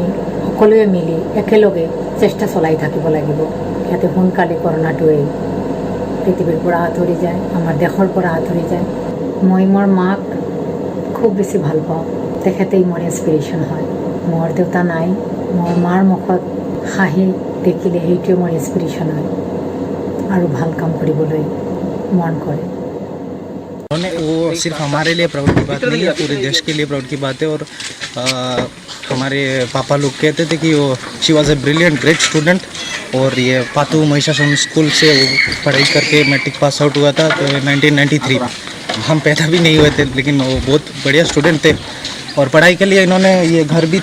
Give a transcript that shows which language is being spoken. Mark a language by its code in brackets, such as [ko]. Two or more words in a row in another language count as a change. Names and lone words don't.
[as] সকলোৱে মিলি একেলগে চেষ্টা চলাই থাকিব লাগিব যাতে সোনকালে কৰোনাটোৱে পৃথিৱীৰ পৰা আঁতৰি যায় আমাৰ দেশৰ পৰা আঁতৰি যায় মই মোৰ মাক খুব বেছি ভাল পাওঁ তেখেতেই মোৰ ইনস্পিৰেশ্যন হয় মোৰ দেউতা নাই মোৰ মাৰ মুখত হাঁহি দেখিলে সেইটোৱে মোৰ ইনস্পিৰেশ্যন হয় আৰু ভাল কাম কৰিবলৈ মন কৰে [hi] वो सिर्फ हमारे लिए प्राउड की बात नहीं है पूरे देश के लिए प्राउड की बात है और हमारे पापा लोग कहते थे कि वो [en] she was a brilliant great student [hi] और ये पातू महिषासन स्कूल से वो पढ़ाई करके मैट्रिक पास आउट हुआ था तो 1993 हम पैदा भी नहीं हुए थे लेकिन वो बहुत बढ़िया स्टूडेंट थे और पढ़ाई के लिए इन्होंने ये घर भी